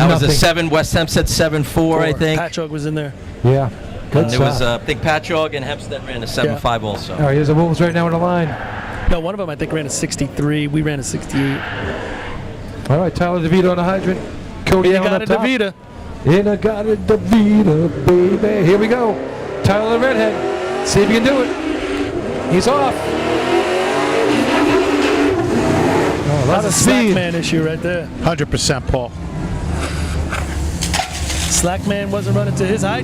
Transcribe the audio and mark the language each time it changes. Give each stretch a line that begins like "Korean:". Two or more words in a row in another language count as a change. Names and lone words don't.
English: That was a 7. West Hempstead 7.4, I think. Patchogue was in there. Yeah. And there was, I think, Patchogue and Hempstead ran a 7.5 also. All right, here's the Wolves right now on the line. No, one of them I think ran a 63. We ran a 68. All right, Tyler DeVita on the hydrant. Cody Allen up top. DeVita. Inagata DeVita, baby. Here we go. Tyler the redhead. See if you can do it. He's off. Oh, a lot of speed. Slackman issue right there. 100%, Paul. Slackman wasn't running to his hydrant.